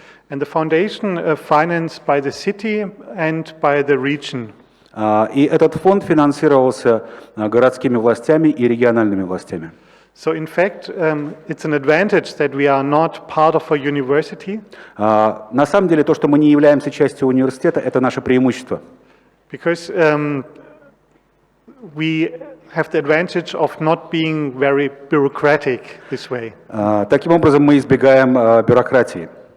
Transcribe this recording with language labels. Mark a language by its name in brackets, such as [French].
[English] And the foundation financed by the city and by the region. [Russian] И этот фонд финансировался городскими властями и региональными властями. [English] So in fact, it's an advantage that we are not part of a university. [Russian] На самом деле, то, что мы не являемся частью университета, это наше преимущество. [English] Because we have the advantage of not being very bureaucratic this way. [Russian] Таким образом, мы избегаем бюрократии.